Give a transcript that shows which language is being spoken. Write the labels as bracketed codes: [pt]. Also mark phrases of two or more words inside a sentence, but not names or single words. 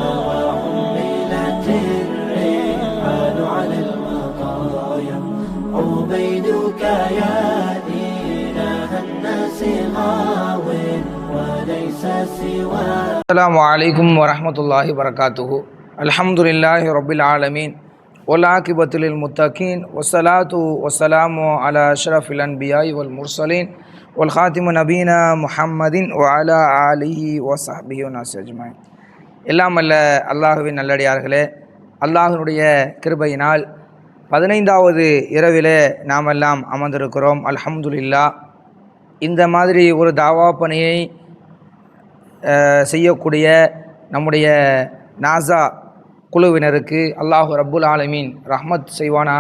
[ar] وحملت الرحال على المطايا عبيدك يا إله الناس غاو وليس سواك. السلام عليكم ورحمة الله وبركاته. الحمد لله رب العالمين والعاقبة للمتقين والصلاة والسلام على أشرف الأنبياء والمرسلين والخاتم نبينا محمد وعلى آله وصحبه والناس أجمعين. [ta] எல்லாம் அல்ல அல்லாஹுவின் நல்லடியார்களே, அல்லாஹினுடைய கிருபையினால் 15வது இரவிலே நாம் எல்லாம் அமர்ந்திருக்கிறோம். [ar] அல்ஹம்துலில்லாஹ். [ta] இந்த மாதிரி ஒரு தாவா பணியை செய்யக்கூடிய நம்முடைய நாசா குழுவினருக்கு [ar] الله رب العالمين [ta] ரஹ்மத் செய்வானாக.